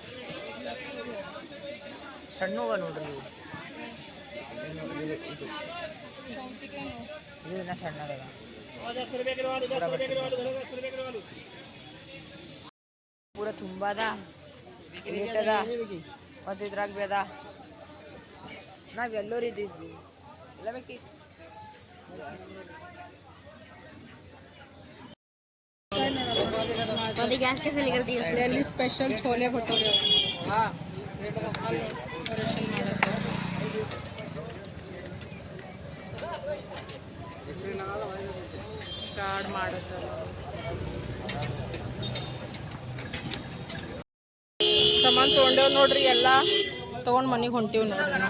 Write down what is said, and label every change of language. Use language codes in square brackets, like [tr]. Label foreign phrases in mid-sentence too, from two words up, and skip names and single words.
[kn] ಸಣ್ಣವ ನೋಡ್ರಿ ಇದು ಸಣ್ಣದ ಪೂರ ತುಂಬದ ರೇಟ್ ಅದ ಮತ್ತು ಇದ್ರಾಗ ಬಿ ಅದ ನಾವು ಎಲ್ಲರೂ ಇದ್ದಿದ್ವಿ ಎಲ್ಲ ಬೇಕಿತ್ತು [hi] गैस कैसे निकलती है दिल्ली स्पेशल छोले भटूरे [kn] ಕಾರ್ಡ್ ಮಾಡುತ್ತೆ ಸಾಮಾನು ತೊಗೊಂಡೇವ್ ನೋಡ್ರಿ ಎಲ್ಲ ತೊಗೊಂಡು ಮನೆಗೆ ಹೊಂಟೀವಿ ನೋಡ್ರಿ